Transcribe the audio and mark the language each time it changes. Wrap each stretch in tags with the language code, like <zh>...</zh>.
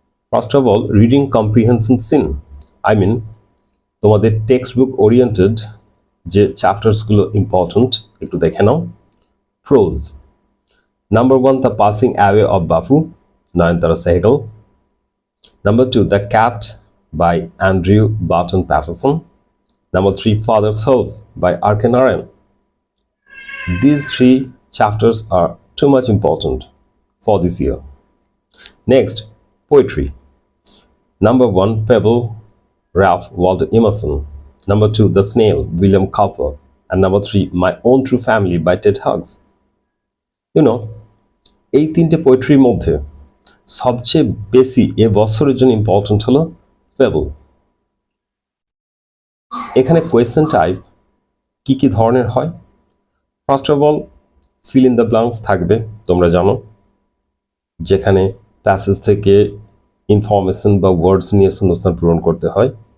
<en>first of all, reading comprehension seen, I mean তোমাদের textbook oriented যে চ্যাপ্টার্সগুলো important</en> <bn>একটু দেখে নাও।</bn> <en>Prose, number 1, the passing away of Bapu, Nayantara Sahgal. Number 2, The Cat by Andrew Barton Patterson. Number 3, Father's Help by R.K. Narayan. These 3 chapters are too much important for this year. Next, poetry. Number 1, Fable, Ralph Waldo Emerson. Number 2, The Snail, William Cowper. And number 3, My Own True Family by Ted Hughes. You know,</en> <bn>এই 3টে পোয়েট্রির মধ্যে সবচেয়ে বেশি এ বছরের জন্য important হলো fable. এখানে question type কি কি ধরনের হয়?</bn> <en>first of all, fill in the blanks</en> <bn>থাকবে, তোমরা জানো, যেখানে প্যাসেজ থেকে ইনফরমেশন বা ওয়ার্ডস নিয়ে শূন্যস্থান পূরণ করতে হয়।</bn>